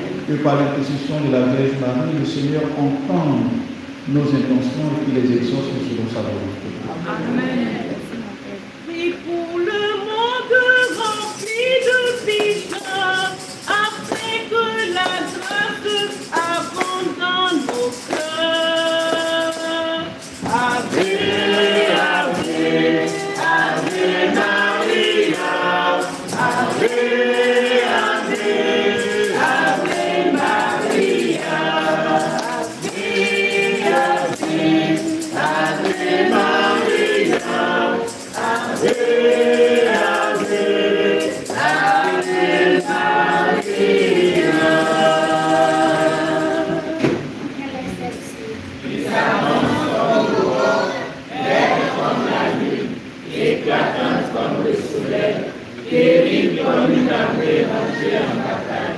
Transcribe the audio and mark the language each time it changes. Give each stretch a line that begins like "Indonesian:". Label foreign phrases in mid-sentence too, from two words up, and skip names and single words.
French: Que par l'intercession de la Vierge Marie, le Seigneur entende nos intentions et qu'il les exauce selon sa volonté. Amen. Et pour le monde rempli de pécheurs, afin que la grâce abonde dans nos cœurs.
Latin: Ave, Ave, Ave Maria, Ave, Ave, Ave Maria, Ave, Ave Maria, Ave,
French: éclatante comme le soleil, terrible comme une armée rangée en bataille.